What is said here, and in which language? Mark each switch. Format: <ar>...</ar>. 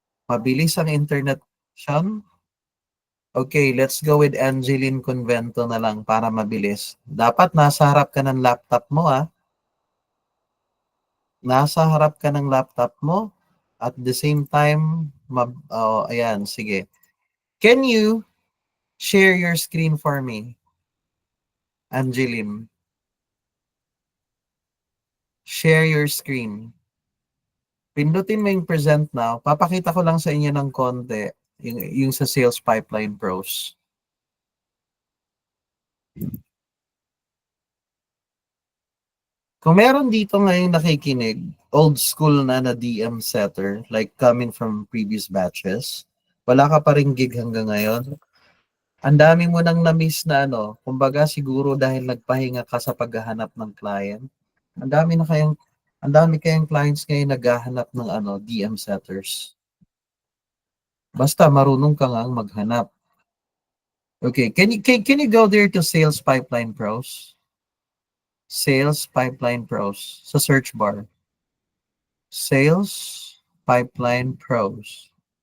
<tl>Mabilis ang internet connection.</tl> <en>Okay, let's go with</en> <tl>Angeline Convento na lang para mabilis. Dapat nasa harap ka ng laptop mo, ah. Nasa harap ka ng laptop mo.</tl> <en>At the same time, oh,</en> <tl>ayan, sige.</tl> <en>Can you share your screen for me, Angeline? Share your screen.</en> <tl>Pindutin mo yung</tl> <en>present now.</en> <tl>Papakita ko lang sa inyo ng konti yung sa Sales Pipeline Pros. Kung meron dito ngayon nakikinig, old school na DM setter, like coming from previous batches, wala ka pa rin gig hanggang ngayon, ang dami mo nang na-miss na ano, kumbaga siguro dahil nagpahinga ka sa paghahanap ng client, ang dami na kayang, ang dami kayang clients ngayon naghahanap ng ano, DM setters. Basta marunong ka nga maghanap.</tl> <en>Okay, can you go there to Sales Pipeline Pros? Sales Pipeline Pros</en> <tl>sa</tl> <en>search bar. Sales Pipeline Pros.</en>